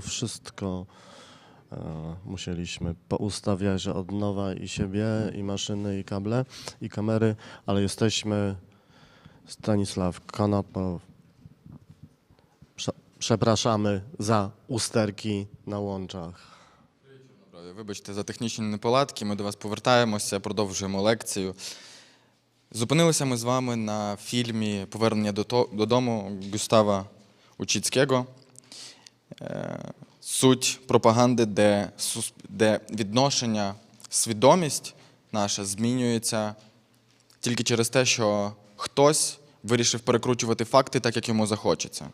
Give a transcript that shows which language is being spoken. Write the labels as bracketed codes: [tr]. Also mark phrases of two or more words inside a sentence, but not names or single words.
[pl] Wszystko musieliśmy poustawiać od nowa, i siebie, i maszyny, i kable, i kamery, ale jesteśmy. Stanisław Konoplow. Przepraszamy za usterki na łączach. [uk] Вибачте за технічні неполадки, ми до вас повертаємося, продовжуємо лекцію. Зупинилися ми з вами на фільмі «Повернення додому» Густава Учицького. Суть пропаганди, де відношення, свідомість наша змінюється тільки через те, що хтось вирішив перекручувати факти так, як йому захочеться.